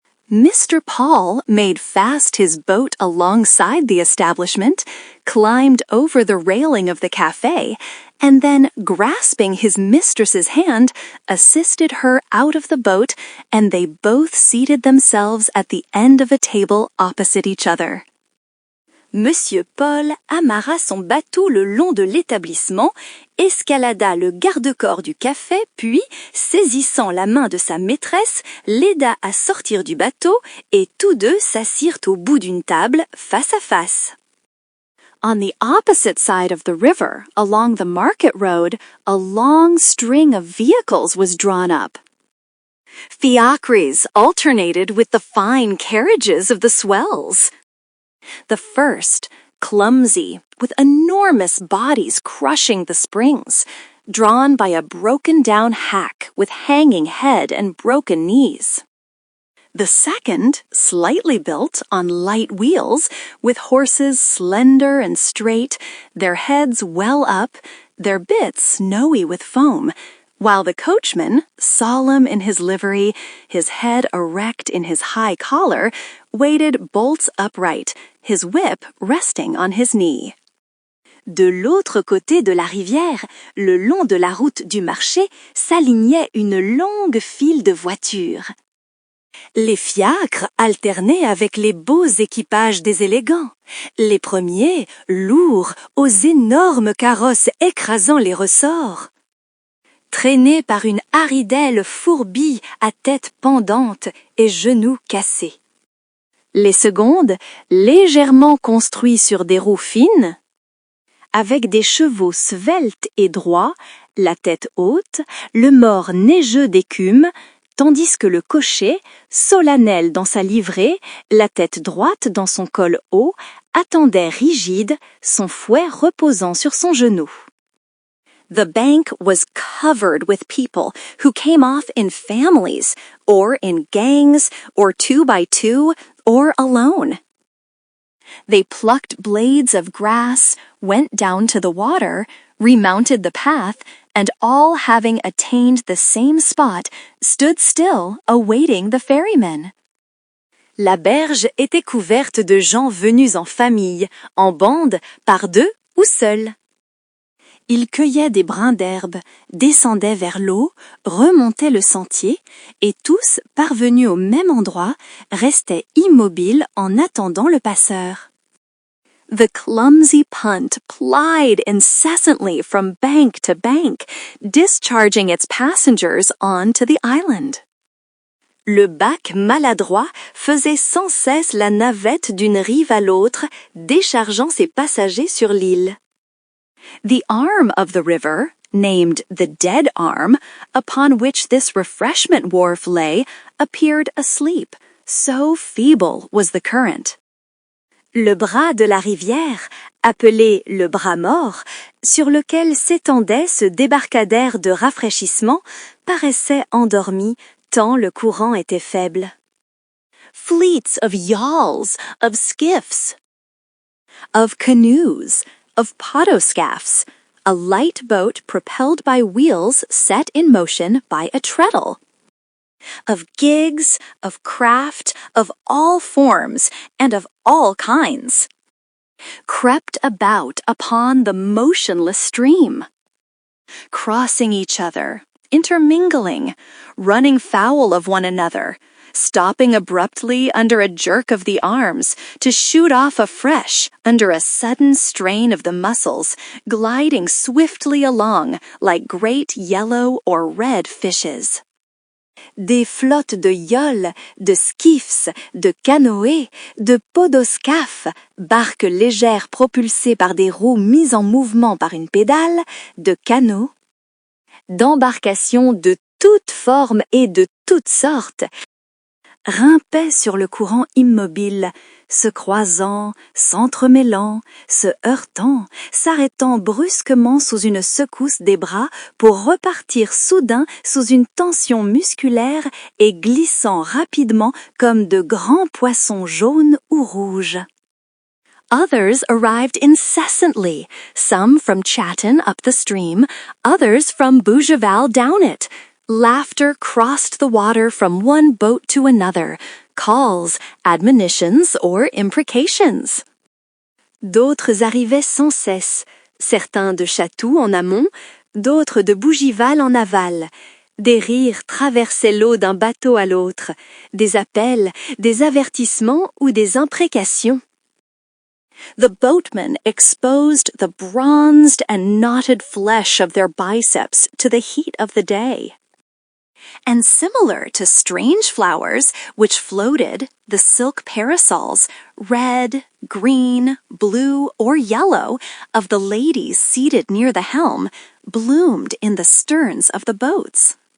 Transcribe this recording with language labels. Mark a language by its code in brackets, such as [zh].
[en] Mr. Paul made fast his boat alongside the establishment, climbed over the railing of the café, and then, grasping his mistress's hand, assisted her out of the boat, and they both seated themselves at the end of a table opposite each other. [fr] Monsieur Paul amarra son bateau le long de l'établissement, escalada le garde-corps du café, puis, saisissant la main de sa maîtresse, l'aida à sortir du bateau, et tous deux s'assirent au bout d'une table, face à face. [en] On the opposite side of the river, along the market road, a long string of vehicles was drawn up. Fiacres alternated with the fine carriages of the swells. The first, clumsy, with enormous bodies crushing the springs, drawn by a broken-down hack with hanging head and broken knees. The second, slightly built on light wheels, with horses slender and straight, their heads well up, their bits snowy with foam, while the coachman, solemn in his livery, his head erect in his high collar, waited bolt upright, his whip resting on his knee. [fr] De l'autre côté de la rivière, le long de la route du marché, s'alignait une longue file de voitures. Les fiacres alternaient avec les beaux équipages des élégants. Les premiers, lourds, aux énormes carrosses écrasant les ressorts. Traînés par une haridelle fourbie à tête pendante et genoux cassés. Les secondes, légèrement construits sur des roues fines, avec des chevaux sveltes et droits, la tête haute, le mors neigeux d'écume, tandis que le cocher, solennel dans sa livrée, la tête droite dans son col haut, attendait rigide, son fouet reposant sur son genou. [en] The bank was covered with people who came off in families, or in gangs, or 2 by 2, or alone. They plucked blades of grass, went down to the water, remounted the path, and all having attained the same spot, stood still, awaiting the ferryman. [fr] La berge était couverte de gens venus en famille, en bande, par deux ou seuls. Ils cueillaient des brins d'herbe, descendaient vers l'eau, remontaient le sentier, et tous, parvenus au même endroit, restaient immobiles en attendant le passeur. [en] The clumsy punt plied incessantly from bank to bank, discharging its passengers on to the island. [fr] Le bac maladroit faisait sans cesse la navette d'une rive à l'autre, déchargeant ses passagers sur l'île. [en] The arm of the river, named the Dead Arm, upon which this refreshment wharf lay, appeared asleep, so feeble was the current. [fr] Le bras de la rivière, appelé le bras mort, sur lequel s'étendait ce débarcadère de rafraîchissement, paraissait endormi tant le courant était faible. [en] Fleets of yawls, of skiffs, of canoes, of potoscaphs, a light boat propelled by wheels set in motion by a treadle. Of gigs, of craft, of all forms, and of all kinds, crept about upon the motionless stream, crossing each other, intermingling, running foul of one another, stopping abruptly under a jerk of the arms to shoot off afresh under a sudden strain of the muscles, gliding swiftly along like great yellow or red fishes. [fr] Des flottes de yolles, de skiffs, de canoës, de podoscaphes, barques légères propulsées par des roues mises en mouvement par une pédale, de canots, d'embarcations de toutes formes et de toutes sortes, rimpaient sur le courant immobile, se croisant, s'entremêlant, se heurtant, s'arrêtant brusquement sous une secousse des bras pour repartir soudain sous une tension musculaire et glissant rapidement comme de grands poissons jaunes ou rouges. [en] Others arrived incessantly, some from Chatham up the stream, others from Bougival down it. Laughter crossed the water from one boat to another, calls, admonitions, or imprecations. [fr] D'autres arrivaient sans cesse, certains de Chatou en amont, d'autres de Bougival en aval. Des rires traversaient l'eau d'un bateau à l'autre, des appels, des avertissements ou des imprécations. [en] The boatmen exposed the bronzed and knotted flesh of their biceps to the heat of the day. And similar to strange flowers which floated, the silk parasols, red, green, blue, or yellow, of the ladies seated near the helm, bloomed in the sterns of the boats.